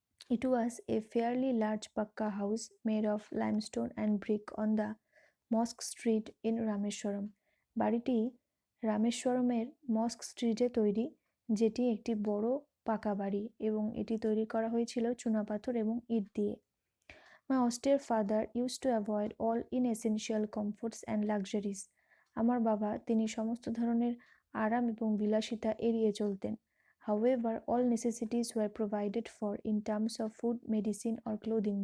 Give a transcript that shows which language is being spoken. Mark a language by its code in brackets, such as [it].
[en] It was a fairly large pakka house made of limestone and brick on the Mosque Street in Rameswaram. [bn] বাড়িটি রামেশ্বরমের মস্ক স্ট্রিটে তৈরি, যেটি একটি বড় পাকা বাড়ি, এবং এটি তৈরি করা হয়েছিল চুনাপাথর এবং ইট দিয়ে। [en] My austere father used to avoid all inessential comforts and luxuries. [bn] আমার বাবা তিনি সমস্ত ধরনের আরাম এবং বিলাসিতা এড়িয়ে চলতেন। [en] However, all necessities were provided for in terms of food, medicine or clothing.